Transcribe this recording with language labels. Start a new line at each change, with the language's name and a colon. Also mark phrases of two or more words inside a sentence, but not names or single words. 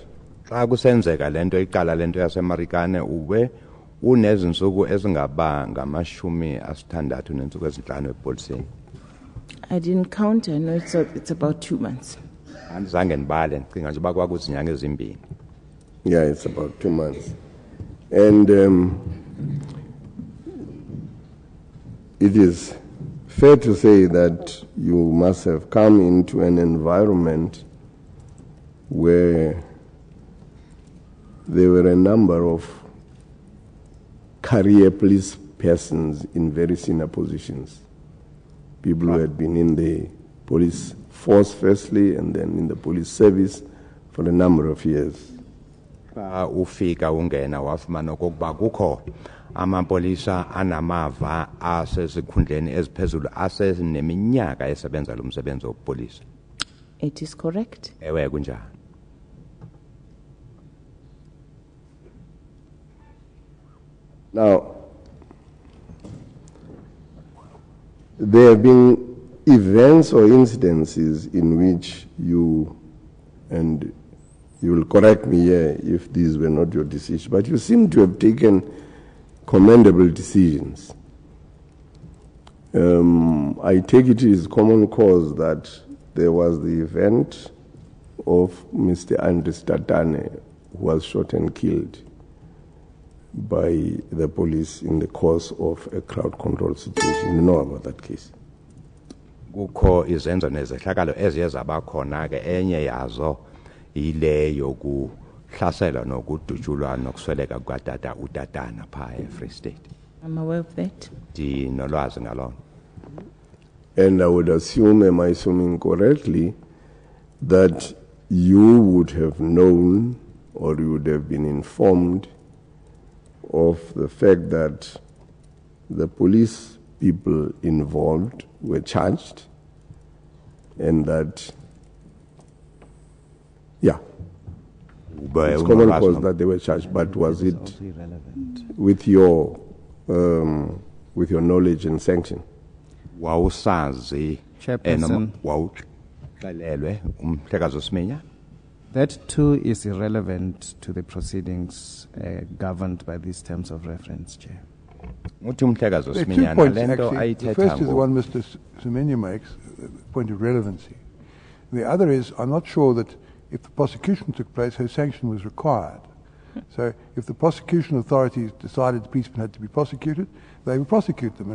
Xhosa: Xa kusenzeka lento iqala lento yasemarikane ube unezinsuku ezingaba ngamashumi asithandathu nensuku ezinhlanu epoliseni.
English: I didn't count, I know it's about 2 months.
Xhosa: Andizange ndibale ndicinga nje uba kwakuzinyanga ezimbini.
English: Yeah, it's about 2 months. And it is fair to say that you must have come into an environment where there were a number of career police persons in very senior positions. People who had been in the police force firstly and then in the police service for a number of years.
Xhosa: Xa ufika ungena wafumana okokuba kukho amapolisa anamava asesikhundleni eziphezulu aseneminyaka esebenza lo msebenzi wopolisa.
English: It is correct.
Xhosa: Ewe kunjani.
English: Now, there have been events or incidences in which you, and you will correct me here if these were not your decisions, but you seem to have taken commendable decisions. I take it is common cause that there was the event of Mr. Andres Tatane, who was shot and killed by the police in the course of a crowd control situation. You know about that case?
Xhosa: Kukho izenzo nezehlakalo eziye zabakhona ke enye yazo ile yokuhlasela nokudutshulwa nokusweleka kukatata utatana pha eFree State.
English: I'm aware of that.
Xhosa: Ndinolwazi ngalona.
English: And I would assume, am I assuming correctly, that you would have known or you would have been informed of the fact that the police people involved were charged and that, yeah, it's common cause that they were charged, but was it with your knowledge and sanction?
Xhosa: Wawusazi Chairperson. wawuxelelwe umhlekazi Siminya.
English: That too is irrelevant to the proceedings governed by these terms of reference, Chair.
Xhosa: Uthi umhlekazi
English: There are 2
Xhosa: uSiminyana
English: points,
Xhosa: lento
English: actually. The
Xhosa: ayithetha
English: first is the
Xhosa: ngo-
English: one Mr. Semenya makes, the point of relevancy. The other is, I'm not sure that if the prosecution took place, her sanction was required. So if the prosecution authorities decided the policeman had to be prosecuted, they would prosecute them.